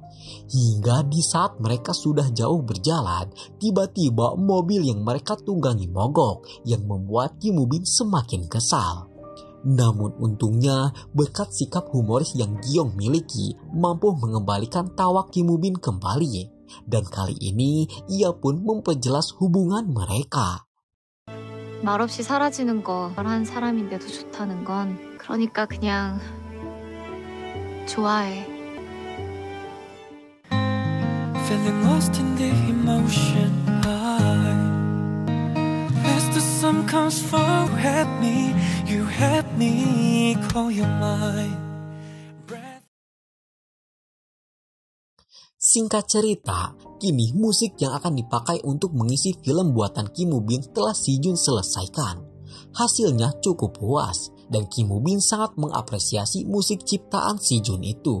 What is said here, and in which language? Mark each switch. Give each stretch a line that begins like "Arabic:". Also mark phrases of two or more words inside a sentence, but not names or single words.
Indonesian: Hingga di saat mereka sudah jauh berjalan, tiba-tiba mobil yang mereka tunggangi mogok yang membuat Kim Woo Bin semakin kesal. Namun untungnya, berkat sikap humoris yang Gi-yong miliki, mampu mengembalikan tawa Kim Woo Bin kembali. Dan kali ini, ia pun memperjelas hubungan mereka.
Korean: 말없이 사라지는 거 한 사람인데도 좋다는 건 그러니까 그냥 좋아해.
English: Feeling lost in the emotion as the sun comes from you had me call your mind.
Indonesian: Singkat cerita, kini musik yang akan dipakai untuk mengisi film buatan Kim Woo Bin telah Si Jun selesaikan. Hasilnya cukup puas dan Kim Woo Bin sangat mengapresiasi musik ciptaan Si Jun itu.